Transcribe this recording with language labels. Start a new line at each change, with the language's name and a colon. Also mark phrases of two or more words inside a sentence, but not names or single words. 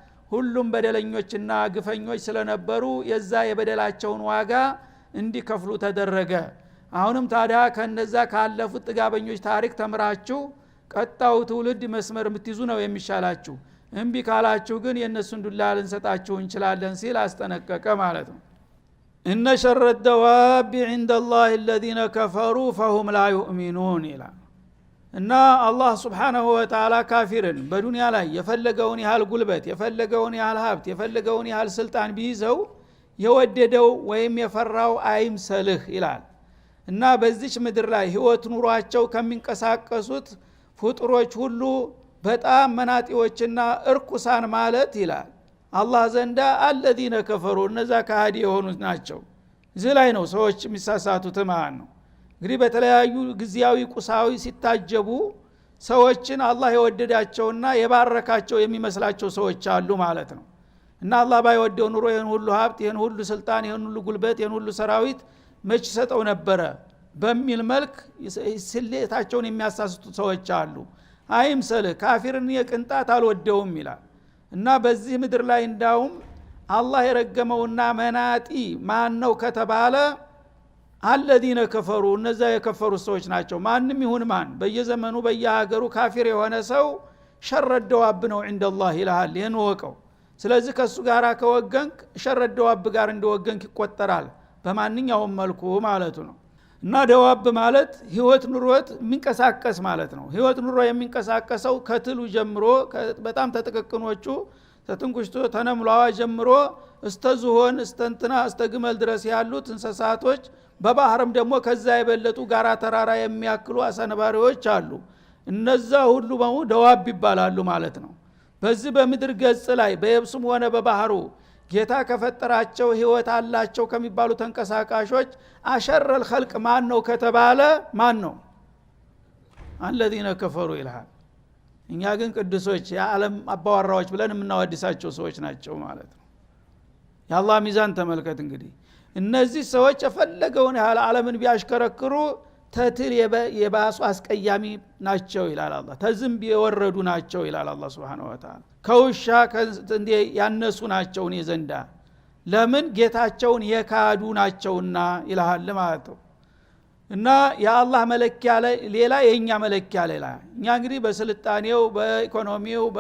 Amharic: ሁሉም በደለኞችና ግፈኞች ስለነበሩ የዛ የበደላቸውን ዋጋ እንዲከፍሉ ተደረገ። አሁንም ታዲያ ከነዛ ካለፉት ጥጋበኞች ታሪክ ተምራችሁ ቀጣው ትውልድ መስመር የምትይዙ ነው የሚሻላችሁ። እንቢ ካላችሁ ግን የነሱን ዱላ ልንሰጣችሁ እንችላለን ሲል አስጠነቀቀ ማለት ነው። እነ
Arabic: شر الدواب عند الله الذين كفروا فهم لا يؤمنون
Amharic: ይላል። እና አላህ
Arabic: سبحانه وتعالى
Amharic: ካፊርን በዱንያ ላይ የፈለገውን ያህል ጉልበት የፈለገውን ያህል ሀብት የፈለገውን ያህል ስልጣን ቢይዘው የወደደው ወይም የፈራው አይምሰልህ ይላል። እና በዚች ምድር ላይ ህይወት ኑሯቸው ከሚንቀሳቀሱት ፍጡሮች ሁሉ በጣም መናጢዎችና እርኩሳን ማለት ይላል አላህ ዘንዳ
Arabic: الذين كفروا
Amharic: እነዛ ከሃዲ የሆኑት ናቸው። እዚህ ላይ ነው ሰዎች የሚሳሳቱት ማለት ነው። እንግዲህ በተለያዩ ግዚያዊ ቁሳዊ ሲታጀቡ ሰዎችን አላህ የወደዳቸውና የባረካቸው የሚመስላቸው ሰዎች አሉ ማለት ነው። እና አላህ ባይወደው ኑሮ ይሄን ሁሉ ሀብት ይሄን ሁሉ ስልጣን ይሄን ሁሉ ጉልበት ይሄን ሁሉ ሰራዊት መች ሰጠው ነበረ በሚል መልክ ስሌታቸውን የሚያሳስቱ ሰዎች አሉ። አይምሰልህ ካፊርን የቅንጣት አልወደውም ይላል። እና በዚህ ምድር ላይ እንዳውም አላህ የረገመውና መናጢ ማን ነው ከተባለ
Arabic: الذين كفروا
Amharic: እነዛ የከፈሩ ሰዎች ናቸው። ማንም ይሁን ማን በየዘመኑ በየሀገሩ ካፊር የሆነ ሰው
Arabic: شر الدواب
Amharic: ነው
Arabic: عند الله
Amharic: ይላል። ይሄን ወቀው። ስለዚህ ከሱ ጋር ከወገንክ
Arabic: شر الدواب
Amharic: ጋር እንደወገንክ ይቆጠራል በማንኛውም መልኩ ማለቱ ነው። እና ደዋብ ማለት ህይወት ኑሮት የሚንቀሳቀስ ማለት ነው። ህይወት ኑሮ የሚንቀሳቀሰው ከትሉ ጀምሮ በጣም ተጥቅቅኖቹ ተጥንቁሽቶ ተነምላዋ ጀምሮ እስተዝሆን እስተንትና እስተግመል ድረስ ያሉት እንስሳቶች በባህርም ደግሞ ከዛ የበለጡ ጋራ ተራራ የሚያክሉ አሳነባሪዎች አሉ። እነዛ ሁሉ በሙ ደዋብ ይባላሉ ማለት ነው። በዚህ በምድር ገጽ ላይ በየብሱም ሆነ በባህሩ ጌታ ከፈጠራቸው ህይወት አላቸው ከሚባሉ ተንቀሳቃሾች
Arabic: أشر الخلق
Amharic: ማን ነው ከተባለ ማን ነው?
Arabic: الذين كفروا
Amharic: ይላል። እኛ ግን ቅዱሶች የዓለም አባዋራዎች ብለን የምናወድሳቸው ሰዎች ናቸው ማለት ነው። የአላህ ሚዛን ተመልከት እንግዲህ እነዚህ ሰዎች የፈለገውን ያህል ዓለምን ቢያሽከረክሩ ተትል የባሱ አስቀያሚ ናቸው ይላል አላህ። ተዝምብ የወረዱ ናቸው ይላል አላህ
Arabic: سبحانه وتعالى።
Amharic: ከውሻ እንደ ያነሱ ናቸው እኔ ዘንዳ ለምን ጌታቸውን የካዱ ናቸውና ይላል ማለት ነው። እና የአላህ መለኪያ ሌላ የኛ መለኪያ ሌላ። እኛ እንግዲህ በስልጣኔው በኢኮኖሚው